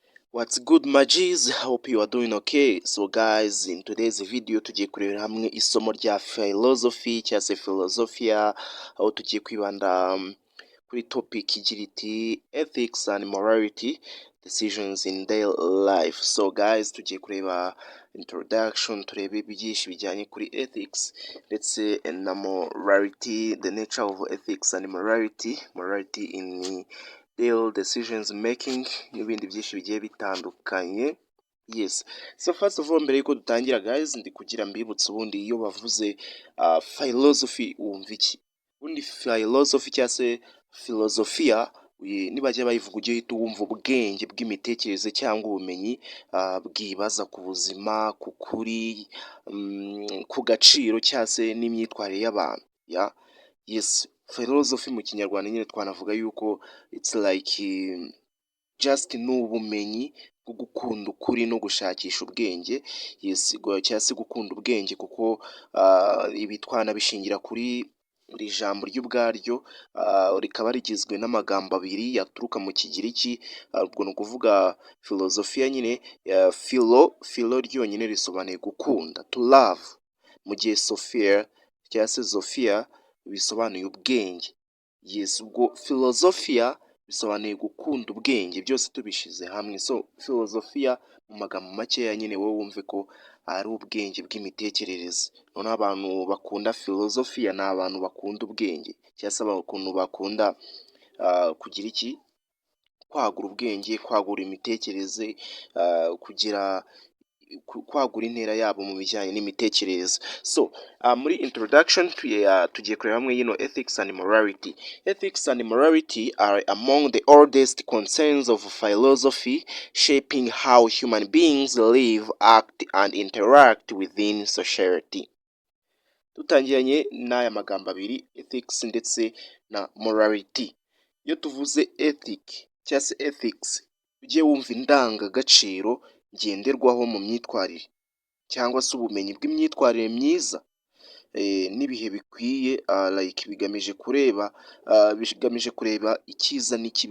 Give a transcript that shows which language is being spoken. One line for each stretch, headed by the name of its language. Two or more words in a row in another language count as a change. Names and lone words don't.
English: What's good Magis? Hope you are doing okay. So guys, in today's video
Kinyarwanda: tugiye kurebera hamwe isomo rya
English: philosophy
Kinyarwanda: cyangwa se
English: philosophia,
Kinyarwanda: aho tugiye kwibanda kuri
English: topic
Kinyarwanda: igira iti
English: ethics and morality decisions in daily life. So guys,
Kinyarwanda: tugiye kureba introduction, turebe byinshi bijyanye kuri ethics ndetse na morality,
English: the nature of ethics and morality in daily decisions making
Kinyarwanda: n'ibindi byinshi bigiye bitandukanye.
English: Yes, so first of all,
Kinyarwanda: mbere yuko dutangira guys, ndi kugira mbibutse ubundi iyo bavuze philosophy wumva iki? Ubundi philosophy cyangwa se philosophia nibajya bayivuga ujye uhita wumva ubwenge bw'imitekerereze cyangwa ubumenyi bwibaza ku buzima, ku kuri, ku gaciro cyangwa se n'imyitwarire y'abantu. Yes, philosophy mu kinyarwanda nyine twanavuga yuko
English: it's like just
Kinyarwanda: ni ubumenyi bwo gukunda ukuri no gushakisha ubwenge. Yes, cyangwa se gukunda ubwenge kuko ibi twanabishingira kuri iri jambo ry'ubwaryo, rikaba rigizwe n'amagambo abiri yaturuka mu kigiriki, ubwo ni ukuvuga philosophia nyine, philo ryonyine risobanuye gukunda,
English: to love,
Kinyarwanda: mu gihe sophia cyangwa se sophia bisobanuye ubwenge. Yes, ubwo philosophia bisobanuye gukunda ubwenge, byose tubishize hamwe. So philosophia mu magambo makeya nyine wowe wumve ko ari ubwenge bw'imitekerereze. Noneho abantu bakunda philosophia ni abantu bakunda ubwenge cyangwa se abantu bakunda kugira iki, kwagura ubwenge, kwagura imitekerereze, kugira kwagura intera yabo mu bijyanye n'imitekerereze. So muri introduction tugiye kureba hamwe
English: ethics and morality. Ethics and morality are among the oldest concerns of philosophy, shaping how human beings live, act and interact within society.
Kinyarwanda: Tutangiranye n'aya magambo abiri, ethics ndetse na morality. Iyo tuvuze cyangwa se ethics, ujye wumva indangagaciro ngenderwaho mu myitwarire cyangwa se ubumenyi bw'imyitwarire myiza n'ibihe bikwiye, like bigamije kureba icyiza n'ikibi.